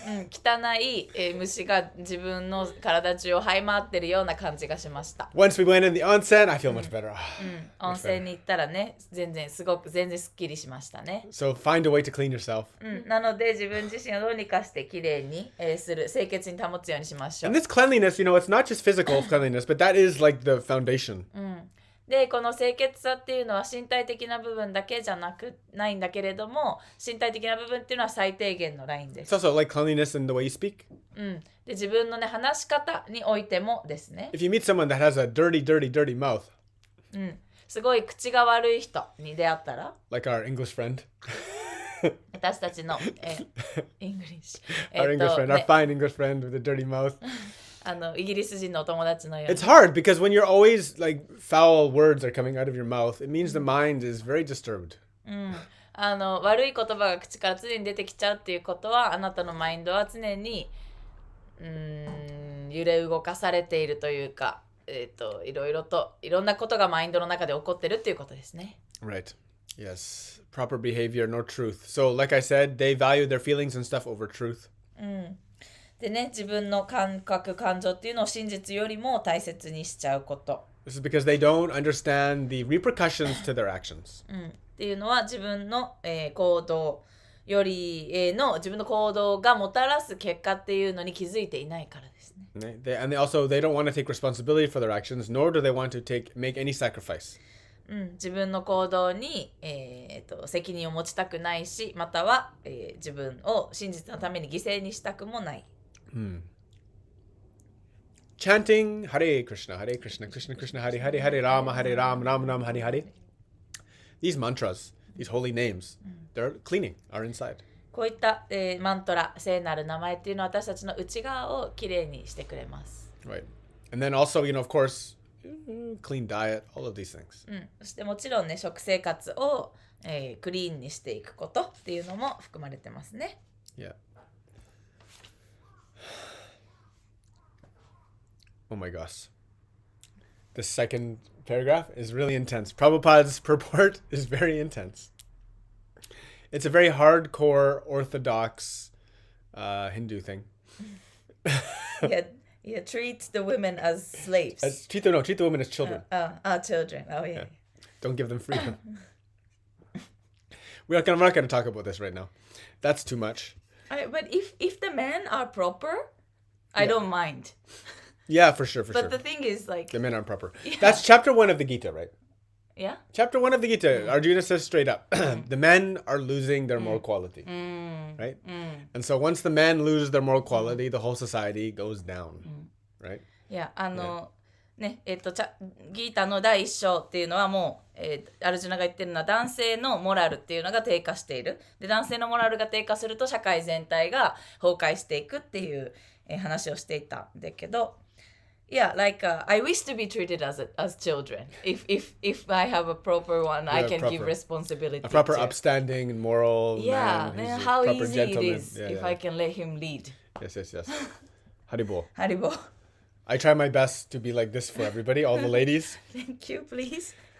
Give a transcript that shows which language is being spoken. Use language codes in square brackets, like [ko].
[ja] 汚い、虫が自分の体中を這い回ってるような感じがしました。 [en] Once we went in the onsen, I feel much better. [ja] 温泉に行ったらね、全然すっきりしましたね。 [en] So find a way to clean yourself. [ja] なので自分自身をどうにかしてきれいに、する清潔に保つようにしましょう。 [en] And this cleanliness, it's not just physical cleanliness, but that is like the foundation. [ja] でこの清潔さっていうのは身体的な部分だけじゃないんだけれども、身体的な部分っていうのは最低限のラインで [en] It's [ja] す。 [en] also like cleanliness in the way you speak. [ja] で自分のね話し方においてもですね、 [en] If you meet someone that has a dirty mouth, [ja] すごい口が悪い人に出会ったら、 [en] like our English friend, [ja] 私たちの、イングリッシュ、 [en] our English friend, our ね fine English friend with a dirty mouth. [ja] イギリス人のお友達のように [en] It's hard because when you're always like foul words are coming out of your mouth, it means the mind is very disturbed. [ja] 悪い言葉が口から常に出てきちゃうっていうことは、あなたのマインドは常に揺れ動かされているというか、いろんなことがマインドの中で起こってるっていうことですね。 [en] Right. Yes. Proper behavior, no truth. So, like I said, they value their feelings and stuff over truth. [ja] でね、自分の感覚感情っていうのを真実よりも大切にしちゃうこと、 [en] This is because they don't understand the repercussions to their actions. [ja] っていうのは自分の、行動より、自分の行動がもたらす結果っていうのに気づいていないからですね。 [en] And they don't want to take responsibility for their actions, nor do they want to make any sacrifice. [ja] 自分の行動に、責任を持ちたくないし、または、自分を真実のために犠牲にしたくもない。 [sa] Chanting Hare Krishna, Krishna Krishna, Hare Hare, Hare Rama, Ram Ram, Hare Hare. [en] These mantras, these holy names, they're cleaning our inside. [ja] こういった、マントラ、聖なる名前っていうのは私たちの内側をきれいにしてくれます。 [en] Right. And then also, of course, clean diet, all of these things. [ja] そしてもちろんね、食生活を、クリーンにしていくことっていうのも含まれてますね。 [en] Yeah. Oh my gosh. The second paragraph is really intense. Prabhupada's purport is very intense. It's a very hardcore Orthodox Hindu thing. [ja] いや [en] Yeah, treat the women as slaves. Treat the women as children. Children. Oh, yeah. Don't give them freedom. I'm not going to talk about this right now. That's too much. But if the men are proper, I don't mind. Yeah, for sure. But the thing is, like... The men aren't proper. Yeah. That's chapter 1 of the Gita, right? Yeah? Chapter 1 of the Gita, Arjuna says straight up, the men are losing their moral quality. Right? And so once the men lose their moral quality, the whole society goes down. Right? [ja] いや、ね、ギータの第一章っていうのはもう、アルジュナが言ってるのは男性のモラルっていうのが低下している。で、男性のモラルが低下すると社会全体が崩壊していくっていう、話をしていたんだけど、 [en] Yeah, like I wish to be treated as children. If I have a proper one, I can give responsibility. A proper to. upstanding and moral Yeah, man. man, how proper easy gentleman. it is if I can let him lead. Yes. Haribo. Haribo. I try my best to be like this for everybody, all the ladies. Thank you, please.